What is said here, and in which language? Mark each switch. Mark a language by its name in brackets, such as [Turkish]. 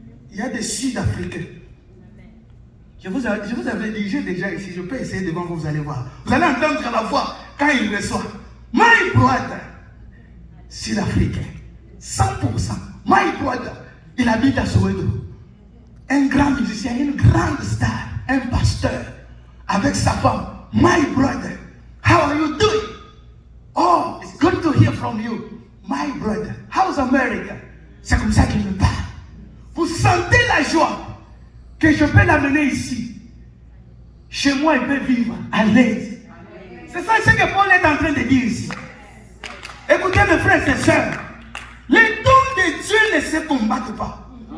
[French] Il y a des Sud-Africains. Je vous avais dit, j'ai déjà ici, je peux essayer devant vous, vous allez voir. Vous allez entendre la voix quand il reçoit. [English] My brother, [French] Sud-Africain, 100%. [English] My brother, [French] il habite à Soweto. Un grand musicien, une grande star, un pasteur, avec sa femme. [English] My brother, how are you doing? Oh, it's good to hear from you. My brother, how's America? [French] C'est comme ça qu'il me parle. Vous sentez la joie que je peux l'amener ici. Chez moi, il peut vivre à l'aise. C'est ça ce que Paul est en train de dire ici. Écoutez mes frères et sœurs, les dons de Dieu ne se combattent pas.